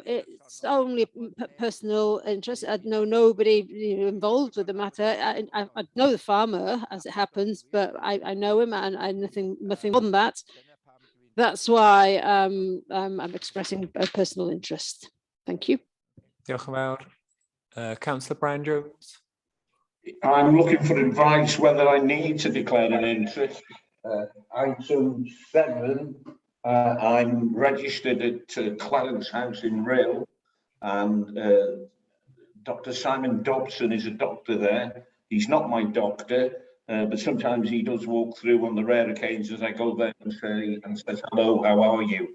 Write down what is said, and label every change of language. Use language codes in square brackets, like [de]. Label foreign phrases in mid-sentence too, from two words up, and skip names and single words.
[en] It's only personal interest. I know nobody involved with the matter. I know the farmer, as it happens, but I know him, and I nothing more than that. That's why I'm expressing a personal interest. Thank you. [cy] Diolch yn fawr. [en] Councillor Brian Jones. I'm looking for advice whether I need to declare an interest. Item 7, I'm registered at Clarence House in Rail, and Dr. Simon Dobson is a doctor there. He's not my doctor, but sometimes he does walk through on the rare occasions I go there and says, hello, how are you?